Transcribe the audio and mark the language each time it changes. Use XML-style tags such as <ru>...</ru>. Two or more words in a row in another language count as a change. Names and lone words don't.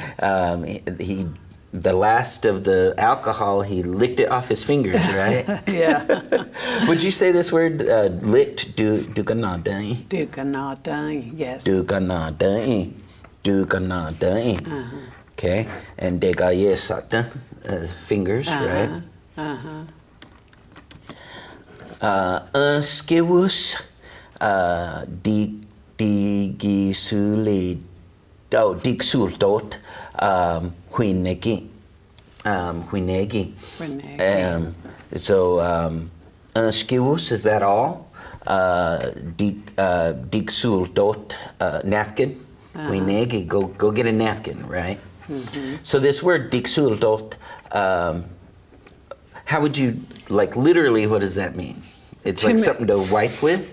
<en>He the last of the alcohol, he licked it off his fingers, right? Yeah. Would you say this word, licked, duganadai? Duganadai, yes. Duganadai. Okay, and degayesata, fingers, right?</en> <chr>Skewus, digsultot, Huinegi.</chr> <en>So, skewus, is that all? Digsultot, napkin. Huinegi, go get a napkin, right? So this word digsultot, how would you, literally, what does that mean? It's like something to wipe with?</en>